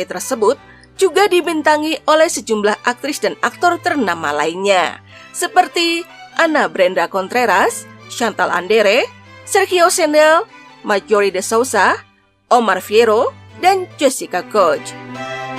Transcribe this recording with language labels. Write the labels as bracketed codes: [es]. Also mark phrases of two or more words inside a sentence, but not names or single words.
[id] tersebut juga dibintangi oleh sejumlah aktris dan aktor ternama lainnya, seperti Ana Brenda Contreras, Chantal Andere, Sergio Sendel, Marjorie de Souza, Omar Fierro, dan Jessica Koch.